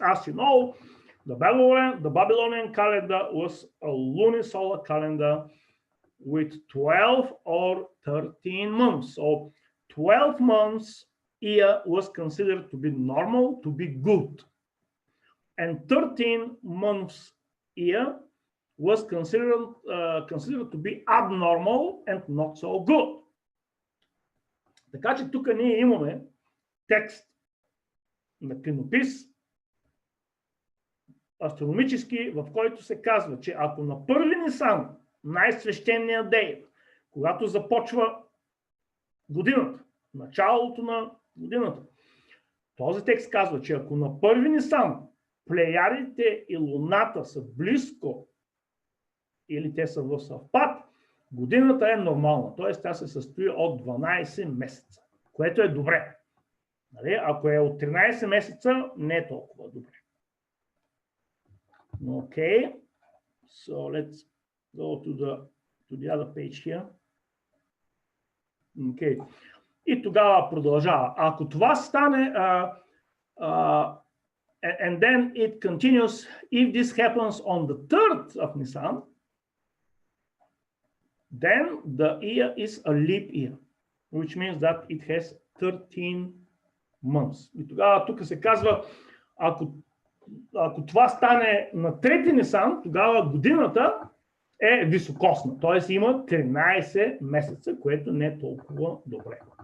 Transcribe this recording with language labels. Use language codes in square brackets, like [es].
[en] As you know, the Babylonian calendar was a lunisolar calendar with 12 or 13 months. So 12 months year was considered to be normal, to be good. And 13 months year was considered to be abnormal and not so good. [bg] Така че тук ние имаме текст на клинопис, астрономически, в който се казва, че ако на първи Нисан, най-свещения ден, когато започва годината, началото на годината, този текст казва, че ако на първи Нисан плеядите и луната са близко или те са в съвпад, годината е нормална, т.е. тя се състои от 12 месеца, което е добре. Нали? Ако е от 13 месеца, не е толкова добре. [en] Okay, so let's go to the other page here. [bg] Okay. И тогава продължава. Ако това стане, [en] and then it continues, if this happens on the 3rd of Nisan, then the year is a leap year, which means that it has 13 months. [bg] И тогава тук се казва, ако това стане на 3 Нисан, тогава годината е високосна, т.е. има 13 месеца, което не е толкова добре.